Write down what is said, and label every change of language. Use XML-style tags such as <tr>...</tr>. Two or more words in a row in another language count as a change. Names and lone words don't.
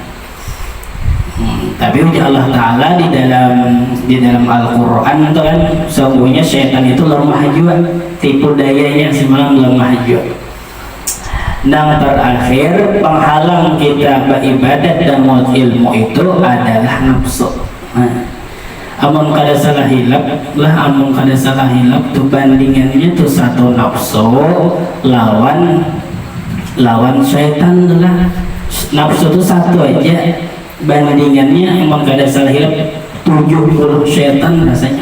<id>Tapi Allah Ta'ala di dalam Al-Quran itu kan sesungguhnya syaitan itu lemah juga, tipu dayanya si malam lemah juga. Yang terakhir penghalang kita beribadat dan ilmu itu adalah nafsu.</id> <bjn>Amun kada salah hilap lah, amun kada salah hilap tuh bandingannya tuh satu nafsu lawan syaitan lah. Nafsu tuh satu aja, bandingannya emang kada salah hilap 70 syaitan rasanya.</bjn>